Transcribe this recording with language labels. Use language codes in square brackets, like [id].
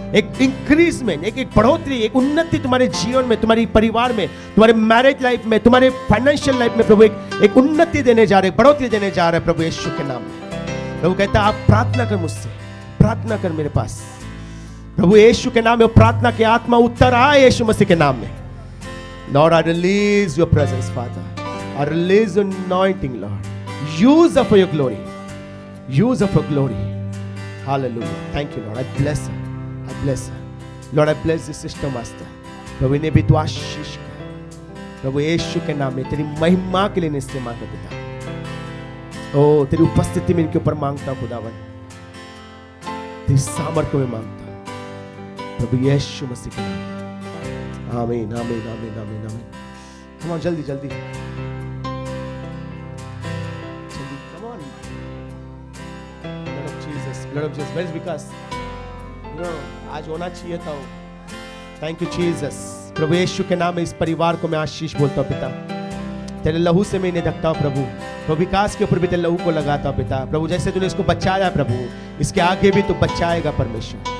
[hi] एक इंक्रीजमेंट, एक बढ़ोतरी, एक उन्नति तुम्हारे जीवन में, तुम्हारे परिवार में, तुम्हारे मैरिज लाइफ में, तुम्हारे फाइनेंशियल लाइफ में प्रभु एक उन्नति देने जा रहे, बढ़ोतरी देने जा रहे हैं प्रभु यीशु के नाम में। प्रभु कहता है आप प्रार्थना कर मुझसे, प्रार्थना कर मेरे पास। प्रभु यीशु के नाम में प्रार्थना की आत्मा उत्तर आए यीशु मसीह के नाम में। [en] Lord, I release your presence, Father. I release your anointing, Lord. Use her for your glory. Use her for glory. Hallelujah. Thank you, Lord. I bless her. I bless her. Lord, I bless this sister, Master. [hi] प्रभु इन्हें भी तू आशीष कर। प्रभु यीशु के नाम में तेरी महिमा के लिए निश्चय मांगता पिता। ओ तेरी उपस्थिति में इनके ऊपर मांगता हूं खुदावन, तेरी सामर्थ्य में मांगता हूं प्रभु यीशु मसीह के नाम। आमीन, आमीन, आमीन, आमीन, आमीन। [en] Come on, [hi] जल्दी जल्दी जल्दी, [en] come on। Blood of Jesus, blood of Jesus. Where is Vikas? You know, [hi] आज होना चाहिए था। [en] Thank you Jesus। [hi] प्रभु यीशु के नाम में इस परिवार को मैं आशीष बोलता हूँ पिता। तेरे लहू से मैं इन्हें ढकता हूँ प्रभु। प्रभु विकास के ऊपर भी तेरे लहू को लगाता हूँ पिता। प्रभु जैसे तूने इसको बचाया प्रभु, इसके आगे भी तू बचाएगा परमेश्वर।